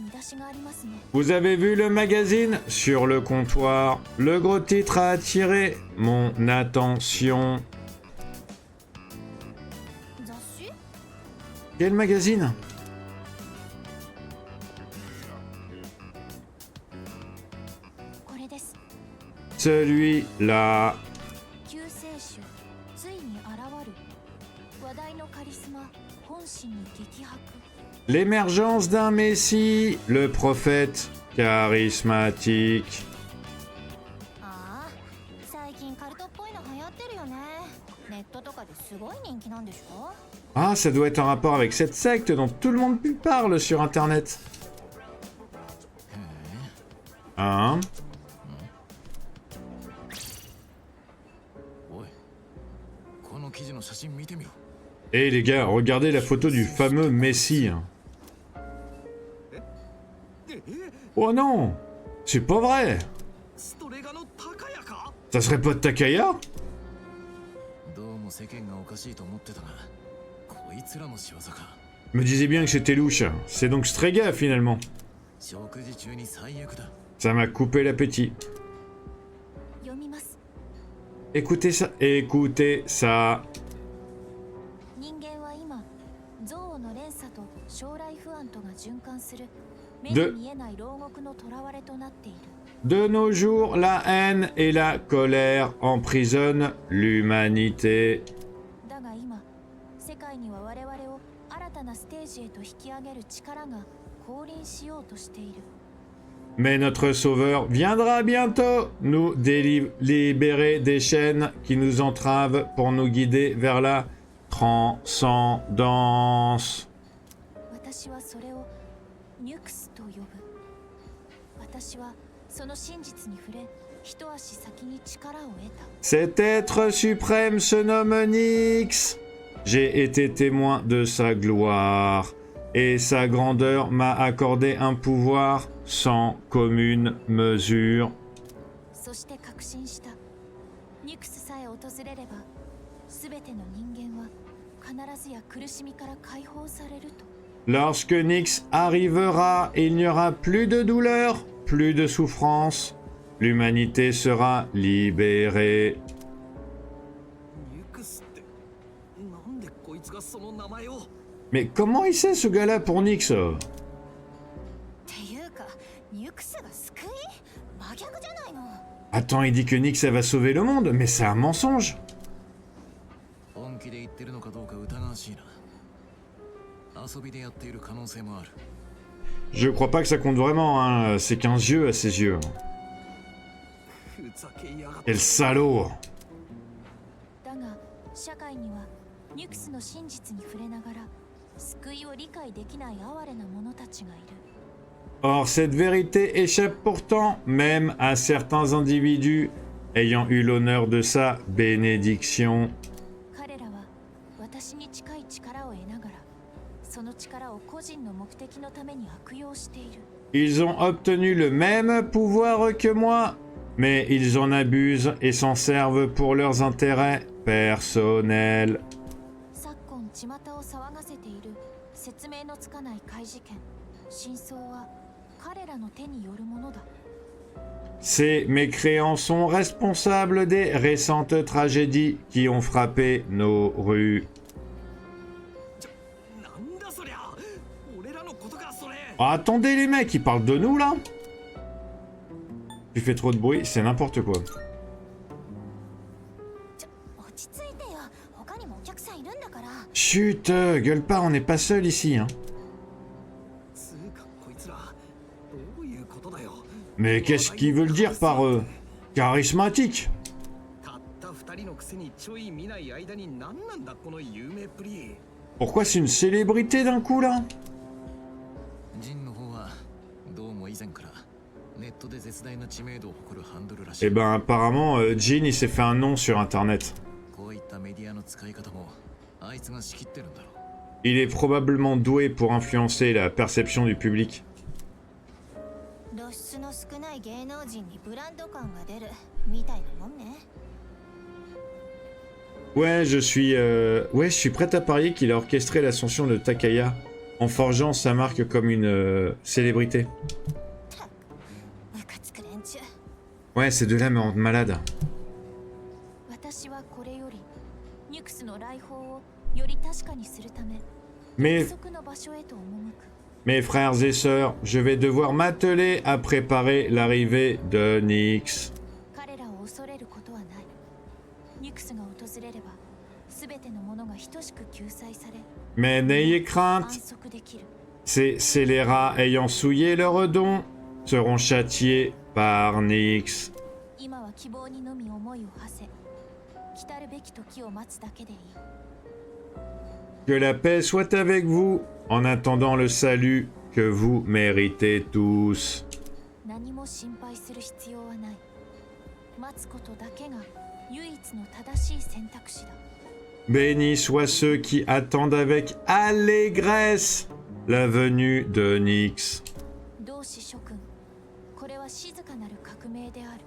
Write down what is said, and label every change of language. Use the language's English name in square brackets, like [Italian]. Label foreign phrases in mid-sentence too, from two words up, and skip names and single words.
[Japanese] しがありますね。 [French] Vous avez vu le magazine sur le comptoir. Le gros titre a attiré mon attention. [Japanese] 雑誌？ [French] Quel magazine? [Japanese] これです。 [French] Celui-là. [Japanese] 救世主ついに現る。話題のカリスマ本心に激白。 [French] L'émergence d'un messie, le prophète charismatique. [Japanese] ああ、最近カルトっぽいの流行ってるよね。ネットとかですごい人気なんでしょ？ [French] Ah, ça doit être un rapport avec cette secte dont tout le monde parle sur Internet. Hein? [Japanese] おい、この記事の写真見てみろ。 [French] Eh les gars, regardez la photo du fameux messie. hein. Oh non! C'est pas vrai! [Japanese] ストレガの高谷か？ [French] Ça serait pas de Takaya? [Japanese] どうも世間がおかしいと思ってたが、こいつらの仕業か。 [French] Me disait bien que c'était louche. C'est donc Strega finalement. [Japanese] 食事中に最悪だ。 [French] Ça m'a coupé l'appétit. [Japanese] 読みます。 [French] Écoutez ça, écoutez ça. [Japanese] 人間は今、憎悪の連鎖と将来不安とが循環する目でに見えない牢獄の囚われとなっている。 [French] De nos jours, la haine et la colère emprisonnent l'humanité. [Japanese] だが今、世界には我々を新たなステージへと引き上げる力が降臨しようとしている。 [French] Mais notre sauveur viendra bientôt nous libérer des chaînes qui nous entravent pour nous guider vers la transcendance. [Japanese] 私はそれをニュクスと呼ぶ。私はその真実に触れ、一足先に力を得た。 [French] Cet être suprême se nomme Nyx. J'ai été témoin de sa gloire, et sa grandeur m'a accordé un pouvoir sans commune mesure. [Japanese] そして確信した。ニュクスさえ訪れれば、すべての人間は必ずや苦しみから解放されると。 [French] Lorsque Nyx arrivera, il n'y aura plus de douleur, plus de souffrance. L'humanité sera libérée. [Japanese] ニュクスってなんでこいつがその名前を？ [French] Mais comment il sait ce gars-là pour Nyx? [Japanese] っていうか、ニュクスが救い？真逆じゃないの。 [French] Attends, il dit que Nyx elle va sauver le monde, mais c'est un mensonge. [Japanese] 本気で言ってるのかどうか疑わしいな。遊びでやっている可能性もある。 [French] Je crois pas que ça compte vraiment, hein. C'est qu'un yeux à ses yeux. [Japanese] ふざけやがって。 [French] Quel salaud! [Japanese] だが、社会にはニュクスの真実に触れながら、救いを理解できない哀れな者たちがいる。 [French] Or, cette vérité échappe pourtant même à certains individus ayant eu l'honneur de sa bénédiction. [Japanese] 彼らは私に近い力を得ながら、その力を個人の目的のために悪用している。 [French] Ils ont obtenu le même pouvoir que moi, mais ils en abusent et s'en servent pour leurs intérêts personnels. [Japanese] 昨今巷を騒がせている説明のつかない怪事件。真相は彼らの手によるものだ。 [French] Ces mécréants sont responsables des récentes tragédies qui ont frappé nos rues. [Japanese] なんだそりゃ。俺らのことかそれ。 [French] Oh, attendez les mecs, ils parlent de nous là? Tu fais trop de bruit, c'est n'importe quoi. [Japanese] 落ち着いてよ。他にもお客さんいるんだから。 [French] Chut, gueule pas, on n'est pas seul ici. Hein. [Japanese] つうかこいつらどういうことだよ。 [French] Mais qu'est-ce qu'ils veulent dire par charismatique? [Japanese] たった二人のくせにちょい見ない間に何なんだこの有名っぷり。 [French] Pourquoi c'est une célébrité d'un coup là? [Japanese] ジンの方はどうも以前からネットで絶大な知名度を誇るハンドルらしい。 [French] Eh ben apparemment, Jin il s'est fait un nom sur internet. [Japanese] こういったメディアの使い方もあいつが仕切ってるんだろう。 [French] Il est probablement doué pour influencer la perception du public. [Japanese] 露出の少ない芸能人にブランド感が出るみたいなもんね。 [French] Ouais, je suis prêt à parier qu'il a orchestré l'ascension de Takaya En forgeant sa marque comme une célébrité. [Japanese] ムカつく連中。 [French] Ouais, ces deux-là me rendent malade. [Japanese] 私はこれよりニュクスの来訪をより確かにするため、 [French] Mais, [Japanese] 約束の場所へと赴く。 [French] mes frères et sœurs, je vais devoir m'atteler à préparer l'arrivée de Nyx. [Japanese] 彼らを恐れることはない。ニュクスが訪れれば、すべてのものが等しく救済され、 [French] Mais n'ayez [Japanese] 安 [French] crainte, [Japanese] 息できる。 [French] ces scélérats ayant souillé leurs dons seront châtiés par Nyx. [Japanese] 今は希望にのみ思いを馳せ、来るべき時を待つだけでいい。 [French] Que la paix soit avec vous en attendant le salut que vous méritez tous. [Japanese] 何も心配する必要はない。待つことだけが唯一の正しい選択肢だ。 [French] Bénis soient ceux qui attendent avec allégresse la venue de Nyx. [Japanese] 同志諸君、これは静かなる革命である。